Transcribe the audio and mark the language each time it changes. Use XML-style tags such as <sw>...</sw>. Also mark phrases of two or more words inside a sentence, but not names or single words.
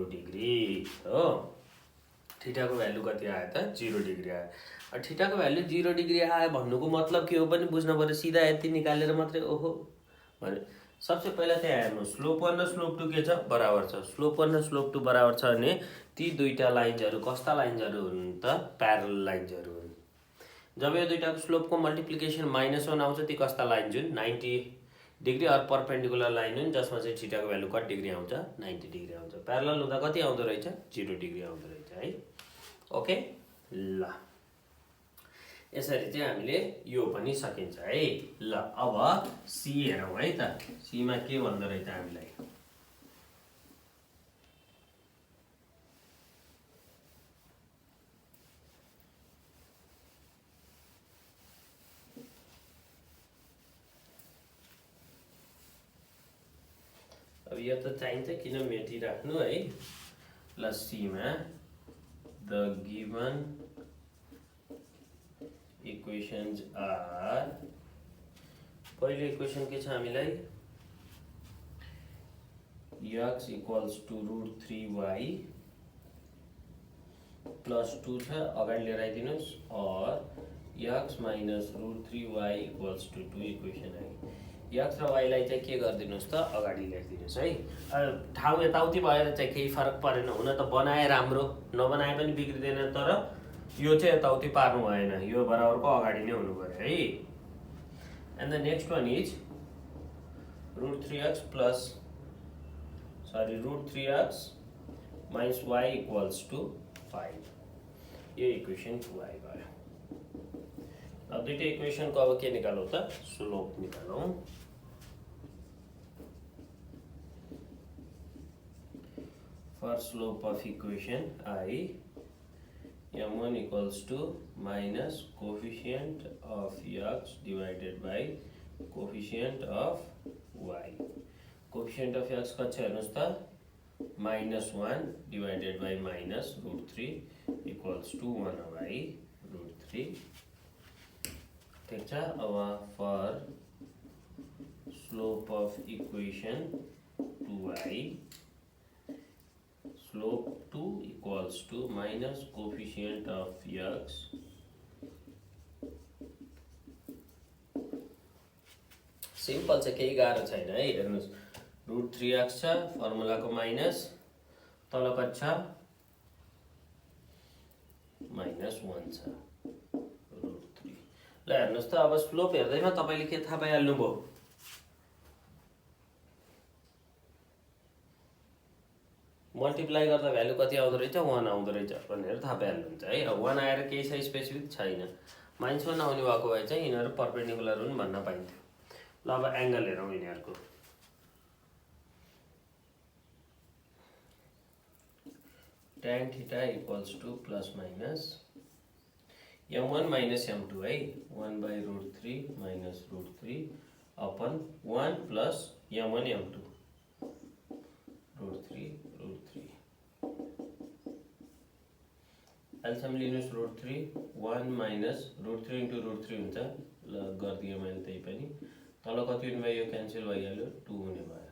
<ne>डिग्री हो थीटा को भ्यालु कति आयो त 0 डिग्री आयो थीटा को भ्यालु 0 डिग्री आयो भन्नुको मतलब के हो पनि बुझ्न पर्यो सिधा यति निकालेर मात्रै ओहो भने सबसे पहिला त्यहाँ हेर्नु स्लोप 1 र स्लोप 2 के छ बराबर छ स्लोप 1 र स्लोप 2 बराबर छ भने ती दुईटा लाइन्सहरु कस्ता लाइन्सहरु हुन् त</ne> <en>parallel lines</en> <ne>हुन् जब यो दुईटाको स्लोपको मल्टिप्लिकेसन -1 आउँछ ती कस्ता लाइन जुन 90 डिग्री और</ne> <en>perpendicular line</en> <ne>हुन् जसमा चाहिँ थीटा को भ्यालु कति डिग्री आउँछ 90 डिग्री आउँछ प्यारलल हुँदा कति आउँदो रहेछ 0 डिग्री आउँदो रहेछ है ओके ल यसरी चाहिँ हामीले यो पनि सकिन्छ है ल अब सी हेरौँ है त सी मा के भन्दो रहेछ हामीलाई अब यो त चाहिन्छ किन मेटिराख्नु है ल सी मा</ne> <en>the given equations are</en> <ne>पहिलो इक्वेसन के छ हामीलाई</ne> <en>x equals to √3y</en> <ne>plus 2 छ अगाडि लिएर आइदिनुस् और</ne> <en>x minus √3y equals to 2</en> <ne>इक्वेसन आयो x र y लाई चाहिँ के गर्दिनुस् त अगाडि लेखिदिनुस् है ठाउँ यताउति भएर चाहिँ केही फरक परेन हुन त बनाए राम्रो नबनाए पनि बिग्रिदैन तर यो चाहिँ यताउति पार्नु भएन यो बराबरको अगाडि नै हुनु पर्यो है</ne> <en>and the next one is √3x minus y equals to 5.</en> <ne>ये इक्वेसन 2 आइगयो। अब दुईटा इक्वेसनको अब के निकालौँ त, स्लोप निकालौँ।</ne> <en>for slope of equation I, m1 equals to minus coefficient of x divided by coefficient of y. Coefficient of x</en> <ne>कति छ हेर्नुस् त,</ne> <en>-1 divided by minus √3 equals to 1/√3।</en> <ne>ठीक छ।</ne> <en>अब for slope of equation 2i, slope 2 equals to minus coefficient of x</en> <ne>सिंपल छ, केही गाह्रो छैन है। हेर्नुस् √3x छ, फर्मुलाको माइनस, तल कति छ -1 छ √3। ल हेर्नुस् त, अब स्लोप हेर्दैमा तपाईले के थाहा पाइहाल्नु भयो, मल्टिप्लाई गर्दा भ्यालु कति आउँदो रहेछ, 1 आउँदो रहेछ भनेर थाहा पाइहाल्नुहुन्छ है। अब 1 आएर केही छ स्पेसिफिक छैन, -1 आउने भएको भए चाहिँ यिनीहरू परपेन्डिकुलर हुन् भन्न पाइन्थ्यो। ल अब एंगल हेरौँ यिनीहरूको।</ne> <en>tan theta equals to plus minus m1 minus m2</en> <ne>है,</ne> <en>1/√3 minus √3 upon 1 plus m1 m2 √3</en> <ne>एल्सियम लिनुस्</ne> <en>√3, 1 minus √3 into √3 हुन्छ।</en> <ne>ल गरिदिएँ मैले त्यही पनि, तल कति हुने भयो, यो क्यान्सल भइहाल्यो, 2 हुने भयो।</ne>